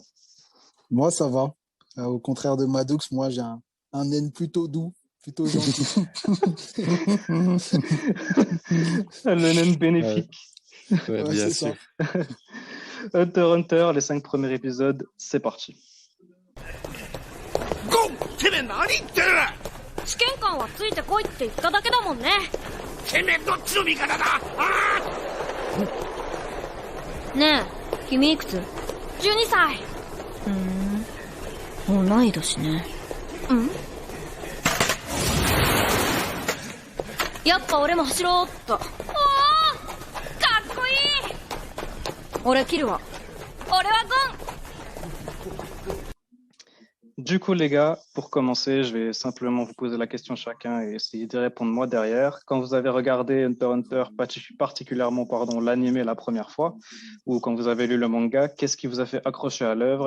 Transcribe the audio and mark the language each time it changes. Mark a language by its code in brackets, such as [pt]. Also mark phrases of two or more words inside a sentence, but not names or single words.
[fr] Moi, ça va. Au contraire de Maddox, moi, j'ai un naine plutôt doux, plutôt gentil. Le naine bénéfique. Ouais, Ouais, bien c'est sûr. ça. Hunter x Hunter, les 5 premiers épisodes, c'est parti. [ja] ゴンてめえ何言ってる試験官はついてこいって言っただけだもんね。てめえどっちの味方だあねえ、君いくつ？12歳。同い年ね。やっぱ俺も走ろうっと。おー、かっこいい。俺キルは。俺はゴン。 [fr] Du coup, les gars, pour commencer, je vais simplement vous poser la question chacun et essayer d'y répondre moi derrière. Quand vous avez regardé Hunter x Hunter, particulièrement l'anime la première fois, ou quand vous avez lu le manga, qu'est-ce qui vous a fait accrocher à l'œuvre?